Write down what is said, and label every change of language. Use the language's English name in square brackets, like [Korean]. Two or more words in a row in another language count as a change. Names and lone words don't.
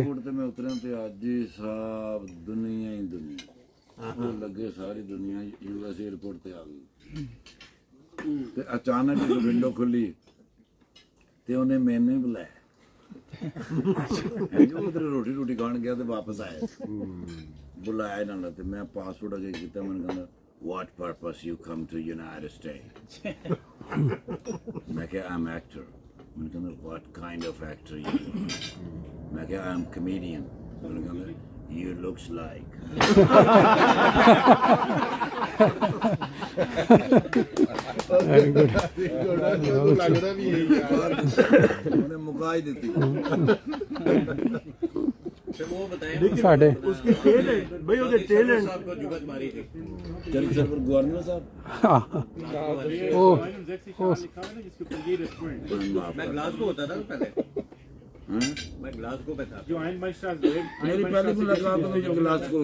[Punjabi] ਤੇ ਮੈਂ ਉਤਰਿਆ ਤੇ ਅੱਜ ਹੀ ਸਾਬ ਦੁਨੀਆ ਹੀ ਦੁਨੀਆ ਲੱਗੇ, ਸਾਰੀ ਦੁਨੀਆ [English] US airport [Punjabi] ਤੇ ਆ ਗਈ। ਤੇ ਅਚਾਨਕ ਜਦੋਂ ਵਿੰਡੋ ਖੁੱਲੀ ਤੇ ਉਹਨੇ ਮੈਨੂੰ ਹੀ ਬੁਲਾਇਆ। ਉਧਰ ਰੋਟੀ ਖਾਣ ਗਿਆ ਤੇ ਵਾਪਸ ਆਇਆ। ਬੁਲਾਇਆ ਇਹਨਾਂ ਨੇ ਤੇ ਮੈਂ ਪਾਸਪੋਰਟ ਅਗੇ ਕੀਤਾ। ਮੈਨੂੰ ਕਹਿੰਦਾ [English] what purpose you come to United States? [Punjabi] ਮੈਂ ਕਿਹਾ [English] I'm actor। [Punjabi] ਮੈਨੂੰ ਕਹਿੰਦਾ [English] what kind of actor you are? [Punjabi] ਮੈਂ ਕਿਹਾ [English] I'm comedian। [Punjabi] ਮੈਨੂੰ ਕਹਿੰਦਾ [English] you looks like। [Punjabi] ਲੱਗਦਾ ਵੀ ਉਹਨੇ ਮੁਕਾ ਹੀ ਦਿੱਤੀ। ਸਾਡੇ [Hindi] उसके टैलेंट भाई, उसके टैलेंट आपको जुगत मारी थी चल सर गवर्नर साहब। मैं ग्लासगो होता था पहले, मैं ग्लासगो पे था। मेरी पहली मुलाकात में जो ग्लासगो